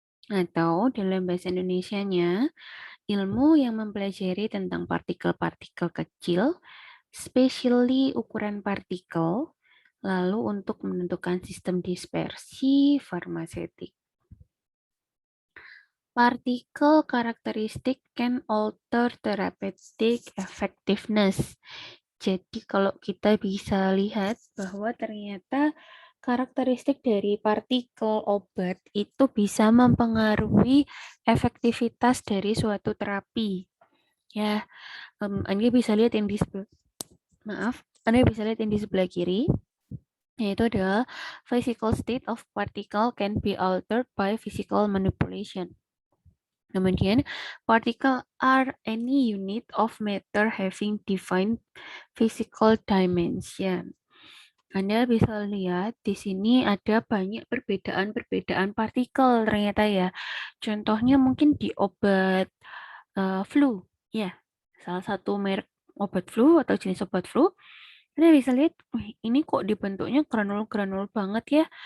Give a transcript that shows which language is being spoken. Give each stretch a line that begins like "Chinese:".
Indonesian: Atau dalam bahasa Indonesianya, ilmu yang mempelajari tentang partikel-partikel kecil, especially ukuran partikel, lalu untuk menentukan sistem dispersi farmaseutik.
English: Particle characteristic can alter therapeutic effectiveness.
Indonesian: Jadi kalau kita bisa lihat bahwa ternyata karakteristik dari partikel obat itu bisa mempengaruhi efektivitas dari suatu terapi. Ya, Anda bisa lihat yang di Anda bisa lihat yang di sebelah kiri, yaitu adalah
English: physical state of particle can be altered by physical manipulation.
Indonesian: Kemudian,
English: particle are any unit of matter having defined physical dimension.
Indonesian: Anda bisa lihat di sini ada banyak perbedaan-perbedaan partikel ternyata ya. Contohnya mungkin di obat flu, ya. Salah satu merek obat flu atau jenis obat flu, Anda bisa lihat, ini kok dibentuknya granul-granul banget ya.